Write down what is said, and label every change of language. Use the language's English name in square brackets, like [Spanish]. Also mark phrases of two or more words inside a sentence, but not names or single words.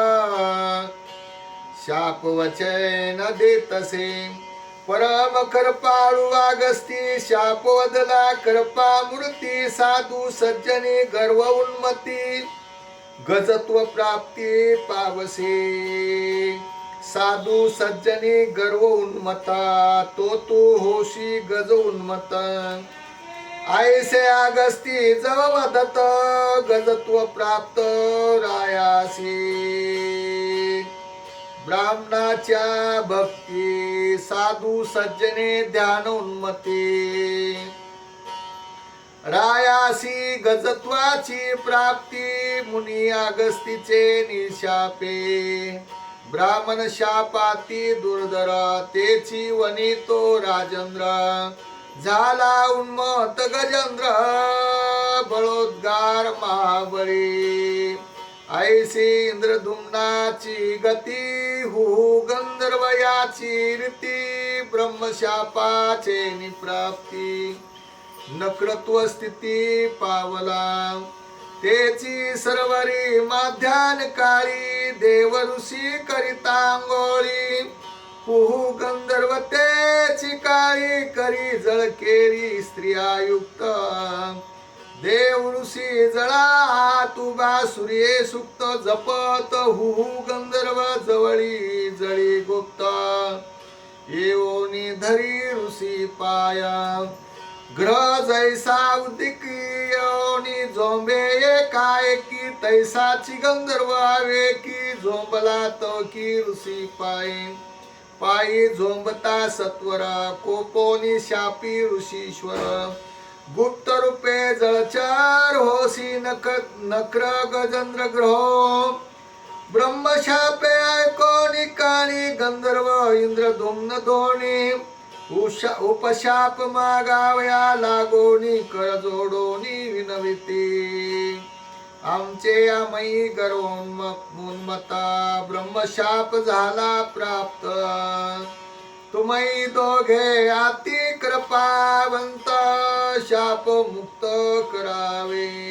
[Marathi] शाप वचन देतसे परम कृपाळू अगस्ती. शाप वदला कृपा मूर्ती साधू सज्जनी गर्व उन्मती गजत्व प्राप्ती पावसे. साधू सज्जनी गर्व उन्मता तो तू होशी गज उन्मत. ऐसे अगस्ती जव वदत गजत्व प्राप्त रायासी. ब्राह्मणाच्या भक्ती साधू सज्जने ध्यान उन्मती. रायासी गजत्वाची प्राप्ती मुनी अगस्तीचे निशापे. ब्राह्मण शापाती दुर्धर तेची वनितो राजेंद्र. झाला उन्मत गजेंद्र बळोद्गार महाबळी. ऐसी इंद्रधुम्नाची गती हु गंधर्वयाची रीती. ब्रह्मशापाचे निप्राप्ती नक्रत्व स्थिती पावला. तेची सर्वरी माध्यान काळी देव ऋषी करिता अंघोळी. हुहू गंधर्व तेची काळी करी जळकेरी स्त्रिया युक्त. देव ऋषी जळा तुबा सूर्ये सुक्त जपत. हुहू गंधर्व जवळी जळी गुप्त. येऊनी धरी ऋषी पाया ग्रह जैसा उदिकी झोंबे एकाएकी. तैसाची गंधर्व आवेकी झोंबला तो की ऋषी पायी. पायी झोंबता सत्वरा कोपोनी शापी ऋषीश्वर. गुप्त रूपे जळचार होसी नक्र गजेंद्र ग्रहो. ब्रह्मशापे ऐकोनी काणी गंधर्व इंद्रधुम्न दोणी. उपशाप मागावया लागोनी कर जोडोनी विनविती. आमचे आमई गर्वोन्मता ब्रह्मशाप झाला प्राप्त. तुम्ही दोघे अति कृपावंत शाप मुक्त करावे.